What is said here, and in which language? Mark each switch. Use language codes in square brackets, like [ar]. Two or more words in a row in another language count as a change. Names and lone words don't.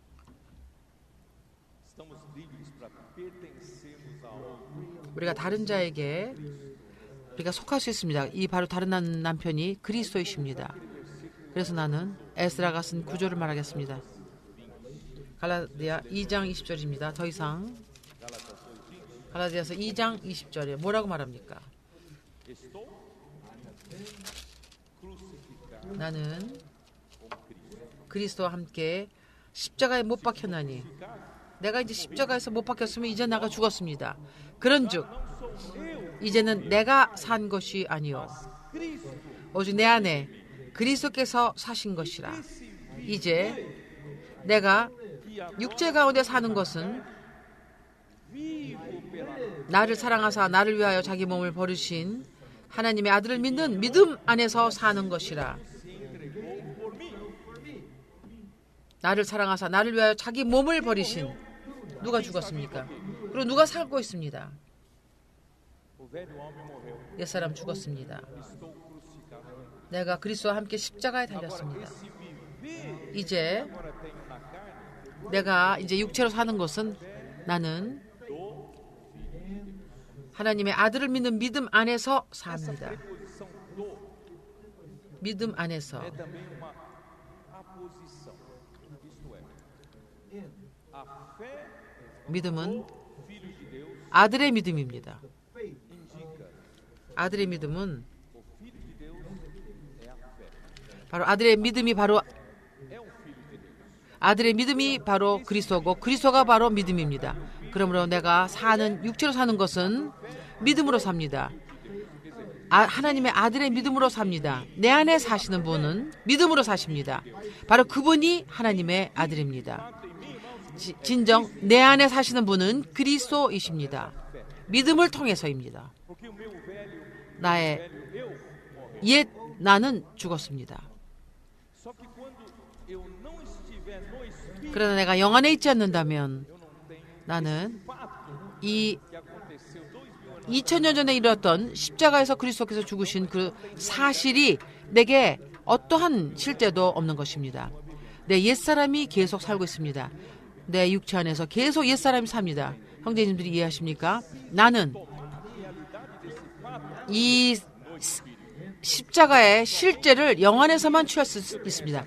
[pt] Estamos livres para pertencermos a outro. [ko] 우리가 다른 자에게 우리가 속할 수 있습니다. 이 바로 다른 남편이 그리스도이십니다. 그래서 나는 에스라가 쓴 구절을 말하겠습니다. 갈라디아 2장 20절입니다. 더 이상 갈라디아서 2장 20절에 뭐라고 말합니까? [pt] Estou crucificado [ko] 나는 [pt] com Cristo. [ko] 그리스도와 함께 십자가에 못 박혔나니 내가 이제 십자가에서 못 박혔으면 이제 나가 죽었습니다. 그런즉 이제는 내가 산 것이 아니요 [pt] Cristo, [ko] 오직 내 안에 그리스도께서 사신 것이라. 이제 내가 육체 가운데 사는 것은 [pt] vivo pela [ko] 나를 사랑하사 나를 위하여 자기 몸을 버리신 하나님의 아들을 믿는 믿음 안에서 사는 것이라. 나를 사랑하사 나를 위하여 자기 몸을 버리신 누가 죽었습니까? 그리고 누가 살고 있습니다. [pt] o velho homem morreu. [ko] 옛사람 죽었습니다. [pt] Estou crucificado. [ko] 내가 그리스도와 함께 십자가에 [pt] Agora, [ko] 달렸습니다. [pt] esse viver [ko] 이제 [pt] agora tenho na carne [ko] 내가 이제 육체로 사는 것은 나는 하나님의 아들을 믿는 믿음 안에서 삽니다. [pt] preposição do [ko] 믿음 안에서. [pt] é também uma aposição. Isto é, a fé [ko] 믿음은 [pt] Filho de Deus [ko] 아들의 믿음입니다. [pt] indica [ko] 아들의 믿음은 [pt] o Filho de Deus é a fé. [ko] 바로 아들의 믿음이 바로 [pt] É um Filho de Deus. [ko] 아들의 믿음이 바로 그리스도고 그리스도가 바로 믿음입니다. 그러므로 내가 사는 육체로 사는 것은 믿음으로 삽니다. 하나님의 아들의 믿음으로 삽니다. 내 안에 사시는 분은 믿음으로 사십니다. 바로 그분이 하나님의 아들입니다. 진정 내 안에 사시는 분은 그리스도이십니다. 믿음을 통해서입니다. [pt] Porque o meu velho [ko] 나의 [pt] eu morreu. [ko] 옛 나는 죽었습니다. [pt] Só que quando eu não estiver no Espírito, [ko] 그러나 내가 영 안에 있지 않는다면 [pt] eu não tenho [ko] 나는 [pt] fato [ko] 이 [pt] que aconteceu 2000 anos [ko] 2000년 전에 일어났던 십자가에서 그리스도께서 죽으신 그 사실이 내게 어떠한 실제도 없는 것입니다. 내 옛사람이 계속 살고 있습니다. 내 육체 안에서 계속 옛사람이 삽니다. 형제님들이 이해하십니까? 나는 이 십자가의 실제를 영 안에서만 취할 수 있습니다.